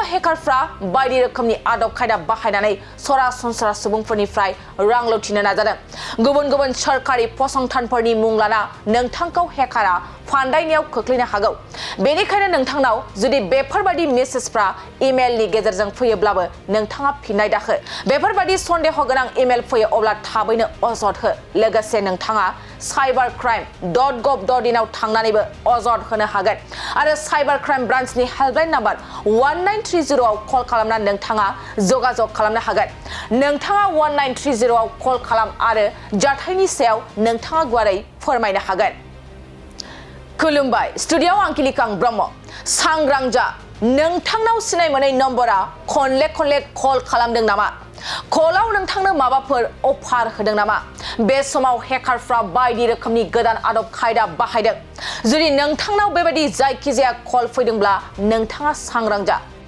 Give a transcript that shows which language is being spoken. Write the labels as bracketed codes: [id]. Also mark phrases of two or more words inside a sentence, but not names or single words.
[brx] हेकारफ्रा बायदि रोखोमनि आदब खायदा बाहायनानै सरासनस्रा सुबुंफोरनिफ्राय रां लुथिनो नाजादों गुबुन सोरखारि फसंथानफोरनि मुं लाना नोंथांखौ हेकारा फान्दायनायाव खोख्लैनो हागौ बेनिखायनो नोंथांनाव जुदि बेफोरबायदि मेसेजफ्रा इमेलनि गेजेरजों फैयोब्लाबो नोंथाङा फिननाय दाहो बेफोरबायदि सन्देह गोनां इमेल फैयो अब्ला थाबैनो अजद हो लोगोसे नोंथाङा cybercrime.gov.in आव थांनानैबो अजद होनो हागोन आरो [en] cyber crime branch helpline number [brx] 1930 आव कल खालामना नोंथाङा जगाजग खालामनो हागोन नोंथाङा 1930 आव कल खालाम आरो जाथायनि सायाव नोंथाङा गुवारै फोरमायनो हागोन खुलुमबाय स्टुडिय'आव आं किलिकां ब्रह्म सांग्रां जा नोंथांनाव सिनाय मोनै नम्बरा खनले कल खालामदों नामा कलाव नोंथांनो माबाफोर अफार होदों नामा बे समाव हेकारफ्रा बायदि रोखोमनि गोदान आदब खायदा बाहायदों जुदि नोंथांनाव बेबायदि जायखिजाया कल फैदोंब्ला नोंथाङा सांग्रां जा